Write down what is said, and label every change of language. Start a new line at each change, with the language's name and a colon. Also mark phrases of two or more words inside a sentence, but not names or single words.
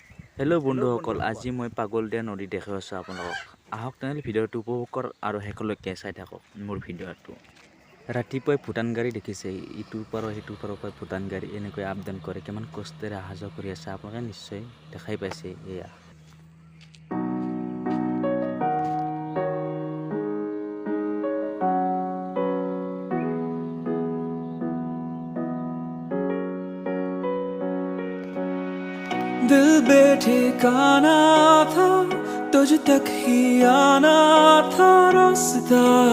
Assamese: হেল্ল' বন্ধুসকল, আজি মই পাগলদিয়া নদী দেখাই আছোঁ আপোনালোকক। আহক তেনেহ'লে ভিডিঅ'টো উপভোগ কৰক আৰু শেষলৈকে চাই থাকক মোৰ ভিডিঅ'টো। ৰাতিপুৱাই ভূটান গাড়ী দেখিছে, ইটোৰ পৰা সিটোৰ পৰা ভূটান গাড়ী এনেকৈ
English: up down
Assamese: কৰে। কিমান কষ্টেৰে অহা যোৱা কৰি আছে আপোনালোকে নিশ্চয় দেখাই পাইছে। এয়া
Hindi: दिल बेठिकाना था, तुझ तक ही आना था रास्ता।